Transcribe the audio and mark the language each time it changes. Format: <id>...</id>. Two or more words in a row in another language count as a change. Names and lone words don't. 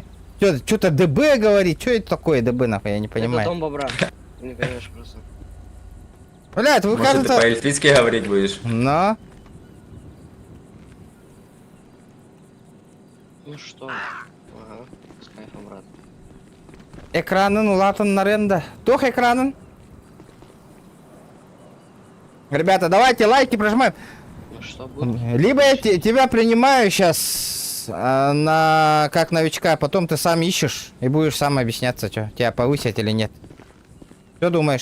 <ru>Что-то ДБ говорит, что это такое ДБ, нахуй, я не Это понимаю. дом бобра. Ты не понимаешь просто. Блядь, вы Может, ты кажется... по-эльфийски говорить будешь? Но... Ну что? Ага, с кайфом, брат. Экранын улатын наренда. Тох экранын. Ребята, давайте лайки прожимаем. Ну что будет? Либо я тебя принимаю сейчас на как новичка, а потом ты сам ищешь и будешь сам объясняться, что тебя повысить или нет. Что думаешь?</ru>